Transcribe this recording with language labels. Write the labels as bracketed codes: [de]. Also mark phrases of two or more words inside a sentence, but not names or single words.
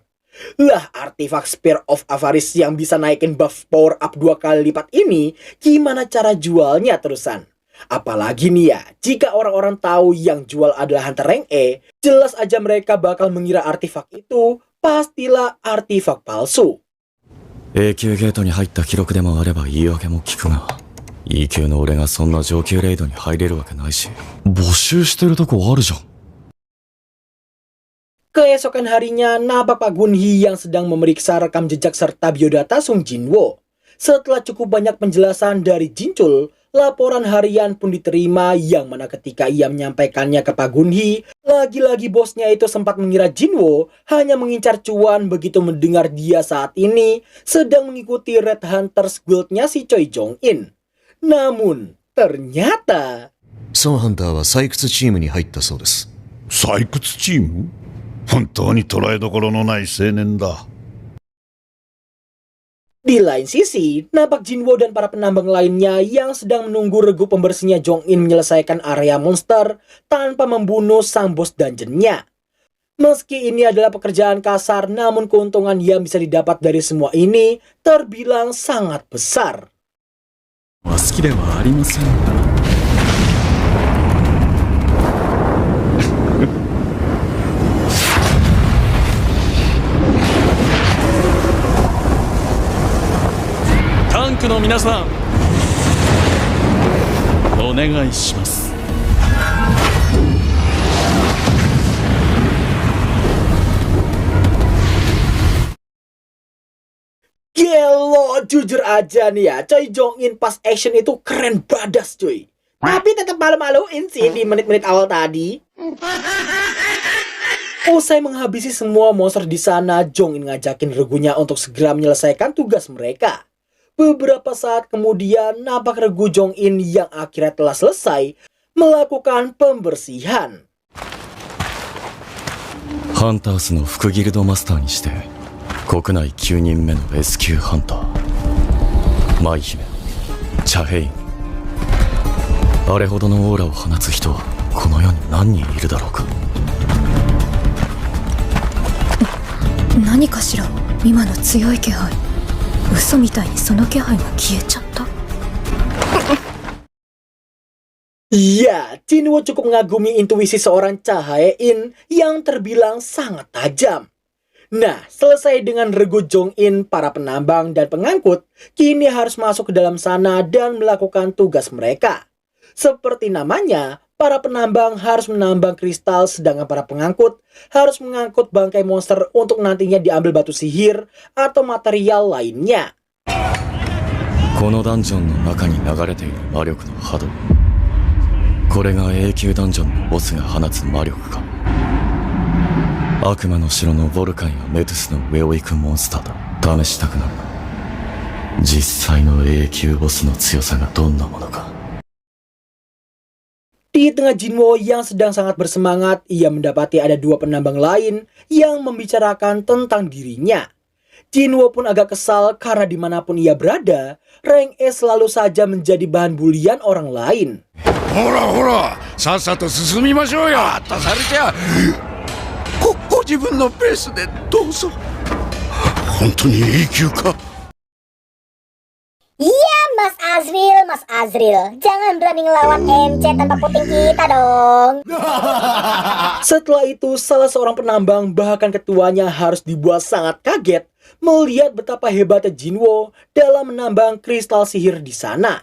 [id] Lah artifak Spear of Avarice yang bisa naikin [en] buff power up [id] 2 kali lipat ini gimana cara jualnya terusan? Apalagi nih ya, jika orang-orang tahu yang jual adalah Hunter Rank E, jelas aja mereka bakal mengira artifak itu pastilah artifak palsu. [ja] 永久ゲートに入った記録でもあれば言い訳も聞くが、E級の俺がそんな上級レイドに入れるわけないし、募集してるとこあるじゃん。 [id] Keesokan harinya, nampak Pak Gunhee yang sedang memeriksa rekam jejak serta biodata Sung Jinwo. Setelah cukup banyak penjelasan dari Jinchul, laporan harian pun diterima yang mana ketika ia menyampaikannya ke Pak Gunhee, lagi-lagi bosnya itu sempat mengira Jinwo hanya mengincar cuan begitu mendengar dia saat ini sedang mengikuti Red Hunters Guild-nya si Choi Jong-in. Namun, ternyata [ja] ソンハンターは採掘チームに入ったそうです。採掘チーム？本当に捉えどころのない青年だ。 [id] Di lain sisi, nampak Jinwo dan para penambang lainnya yang sedang menunggu regu pembersihnya Jong-in menyelesaikan area monster tanpa membunuh sang bos dungeon-nya. Meski ini adalah pekerjaan kasar, namun keuntungan yang bisa didapat dari semua ini terbilang sangat besar. [ja] 好きではありませんが。タンクの皆さん、お願いします。 [id] Gelo, jujur aja nih ya, Choi Jong-in pas action itu keren badas cuy. Tapi tetap malu-maluin sih di menit-menit awal tadi. Usai menghabisi semua monster di sana, Jong-in ngajakin regunya untuk segera menyelesaikan tugas mereka. Beberapa saat kemudian, nampak regu Jong-in yang akhirnya telah selesai melakukan pembersihan. [ja] Hunters の副ギルドマスターにして国内9人目の S 級ハンター、舞姫、チャヘイン。あれほどのオーラを放つ人はこの世に何人いるだろうか。何かしら今の強い気配。嘘みたいにその気配が消えちゃった。 [id] Ya, Jinwo cukup mengagumi intuisi seorang Chahae-in yang terbilang sangat tajam. Nah, selesai dengan regu Jong-in, para penambang dan pengangkut kini harus masuk ke dalam sana dan melakukan tugas mereka. Seperti namanya, para penambang harus menambang kristal, sedangkan para pengangkut harus mengangkut bangkai monster untuk nantinya diambil batu sihir atau material lainnya. [ja] このダンジョンの中に流れている魔力の波動、 これが永久ダンジョンのボスが放つ魔力か。悪魔の城のボルカンやメトゥスの上を行くモンスターだ。試したくなるな。実際の永久ボスの強さがどんなものか。 [id] Di tengah Jinwo yang sedang sangat bersemangat, ia mendapati ada dua penambang lain yang membicarakan tentang dirinya. Jinwo pun agak kesal karena dimanapun ia berada, rank E selalu saja menjadi bahan bulian orang lain. [ja] ほらほら、さっさと進みましょうよ。とされちゃご自分のペースでどうぞ。本当に永久か。 [id] Iya, Mas Azril, jangan berani ngelawan MC tanpa puting kita dong. Setelah itu, salah seorang penambang, bahkan ketuanya, harus dibuat sangat kaget melihat betapa hebatnya Jinwo dalam menambang kristal sihir di sana.